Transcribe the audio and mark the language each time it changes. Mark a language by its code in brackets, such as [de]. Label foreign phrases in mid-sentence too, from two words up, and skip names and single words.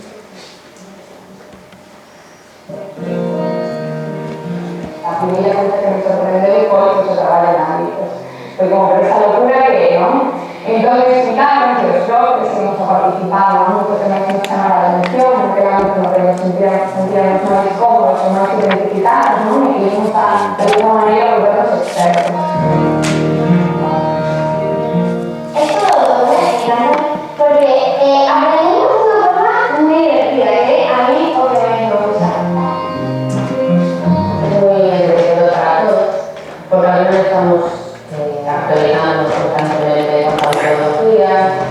[gl] A primeira coisa que me sorprendeu foi que se traballa en ámbitos. Foi como por esa locura que, non? Entón me explicaron que os bloques que hemos participado en ámbitos que máis nos chamara a atención, porque era ámbito no que nos sentíamos máis cómodos e máis identificados, non? E que íbamos a, [es] de alguna maneira, volvernos expertos. Porque aprendemos de una forma muy divertida, que a mí obviamente me gusta. Es muy enriquecedor para todos, porque al menos estamos actualizando constantemente con metodologías.